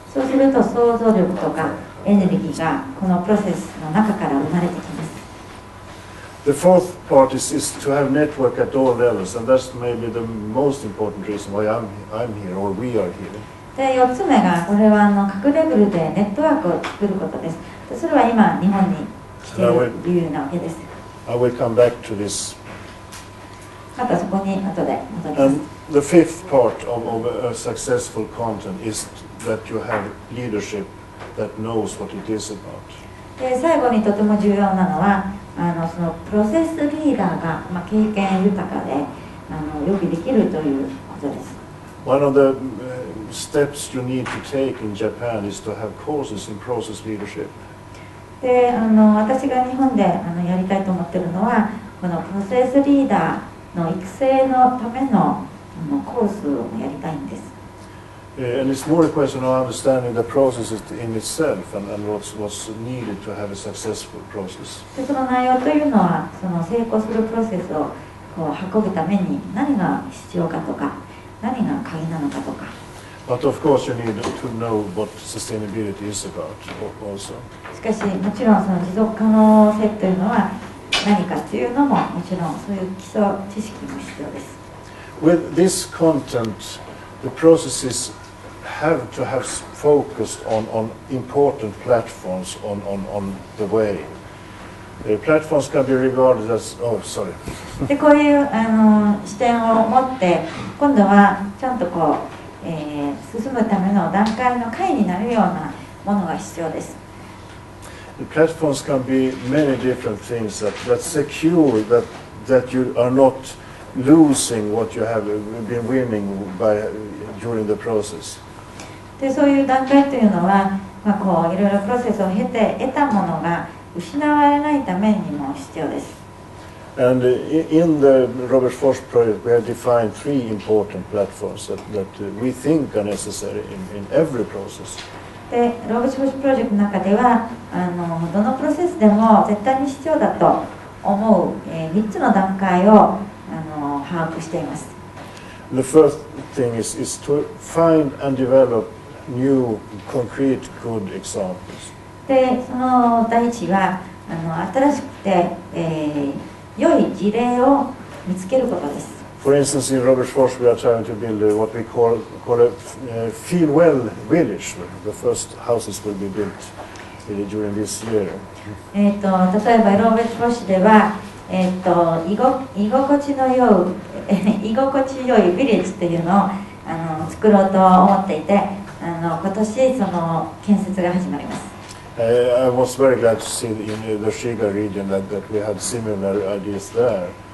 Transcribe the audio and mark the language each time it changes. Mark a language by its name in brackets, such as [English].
[Japanese] そうすると想像力とかエネルギーがこのプロセスの中から生まれてきます。 [English] The fourth part is to have network at all levels, and that's maybe the most important reason why I'm here or we are here. [Japanese] で4つ目がこれは各レベルでネットワークを作ることです。でそれは今日本に来ている理由なわけです。 [English] I will come back to this. [Japanese] またそこに後で戻ります。 [English] And the fifth part of a successful content is that you have leadership that knows what it is about. [Japanese] で最後にとても重要なのはそのプロセスリーダーが、経験豊かでよくできるということです。 [English] One of the steps you need to take in Japan is to have courses in process leadership. [Japanese] で私が日本でやりたいと思っているのはこのプロセスリーダーの育成のためのコースをやりたいんです。 [English] And it's more a question of understanding the processes in itself and what's needed to have a successful process. [Japanese] でその内容というのはその成功するプロセスをこう運ぶために何が必要かとか何が鍵なのかとか。 [English] But of course you need to know what sustainability is about also. [Japanese] しかしもちろんその持続可能性というのは何かというのももちろんそういう基礎知識も必要です。 [English] With this content, the processes have to have focused on important platforms on the way. Platforms can be regarded as sorry. [Japanese] でこういう視点を持って今度はちゃんとこう、進むための段階の解になるようなものが必要です。 [English] The platforms can be many different things that secure that you are not losing what you have been winning during the process. [Japanese] でそういう段階というのは、こういろいろプロセスを経て得たものが失われないためにも必要です。 [English] And in the Robert Force project, we have defined three important platforms that we think are necessary in every process. [Japanese] でローブ・フォースプロジェクトの中ではどのプロセスでも絶対に必要だと思う、3つの段階を把握しています。 [English] The first thing is to find and develop new concrete good examples. [Japanese] でその第一は新しくて、良い事例を見つけることです。 [English] For instance, in Robert Force, we are trying to build what we call a feel well village. The first houses will be built during this year. [Japanese] 例えばローベット・フォッシュでは、居心地よいビレッジというのを作ろうと思っていて今年その建設が始まります。 [English] I was very glad to see in the Shiga region that we had similar ideas there.